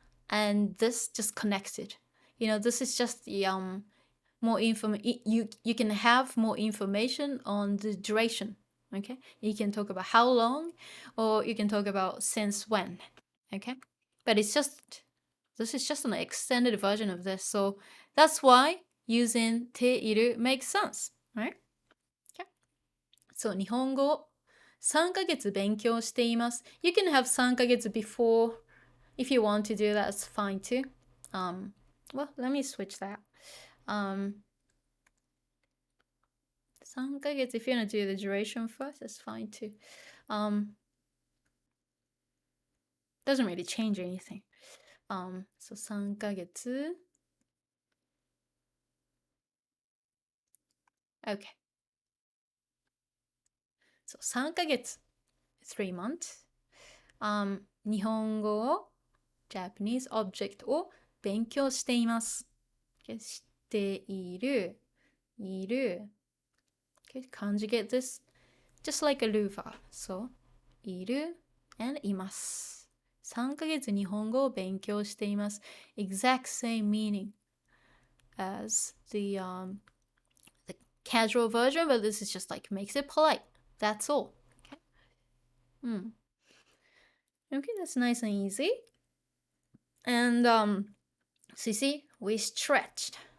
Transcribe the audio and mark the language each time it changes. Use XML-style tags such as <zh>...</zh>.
<en>and this just connected. This is just the more you can have more information on the duration. Okay, you can talk about how long, or you can talk about since when. Okay, but this is just an extended version of this, so that's why using ている makes sense, right? Okay.</en> <ja>So 日本語3ヶ月勉強しています.</ja> <en>You can have 3ヶ月 before. If you want to do that, it's fine too. Well, let me switch that. 3ヶ月, if you want to do the duration first, that's fine too. Doesn't really change anything. So 3ヶ月. Okay. So 3ヶ月, 3 months.</en> <ja>日本語を</ja> <en>Japanese object</en> <ja>を勉強しています。 Okay, 知っている、いる。</ja> <en>Okay, conjugate this just like a loofah. So, いる and います。</en> <ja>3ヶ月日本語を勉強しています。</ja> <en>Exact same meaning as the casual version, but this is just like makes it polite. That's all. Okay. Okay, that's nice and easy. And so you see, we stretched.</en>